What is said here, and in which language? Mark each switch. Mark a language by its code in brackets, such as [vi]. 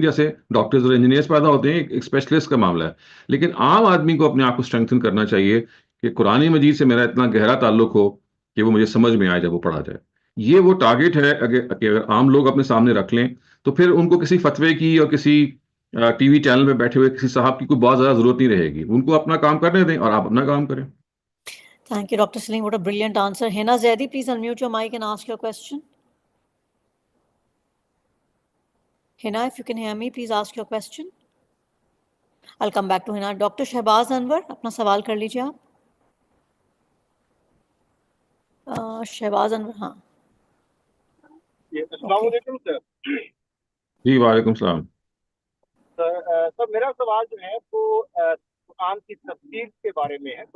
[ur] جیسے ڈاکٹرز اور انجینئرس پیدا ہوتے ہیں، ایک اسپیشلسٹ کا معاملہ ہے. لیکن عام آدمی کو اپنے آپ کو اسٹرینتھن کرنا چاہیے کہ قرآن مجید سے میرا اتنا گہرا تعلق ہو کہ وہ مجھے سمجھ میں آئے جب وہ پڑھا جائے. یہ وہ ٹارگیٹ ہے کہ اگر عام لوگ اپنے سامنے رکھ لیں تو پھر ان کو کسی فتوے کی اور کسی ٹی وی چینل پہ بیٹھے ہوئے کسی صاحب کی کوئی بہت زیادہ ضرورت نہیں رہے گی. ان کو اپنا کام کرنے دیں اور آپ اپنا کام کریں. [en] Thank you, Dr. Saleem. What a brilliant answer. Hina Zaidi, please unmute your mic and ask your question. Hina, if you can hear me, please ask your question. I'll come back to Hina. Dr. [ur] Shehbaz Anwar, اپنا سوال کر لیجیے آپ. شہباز انور, ہاں. السلام علیکم سر. جی وعلیکم السلام. سر میرا سوال جو ہے وہ قرآن کی تفسیر کے بارے میں ہے.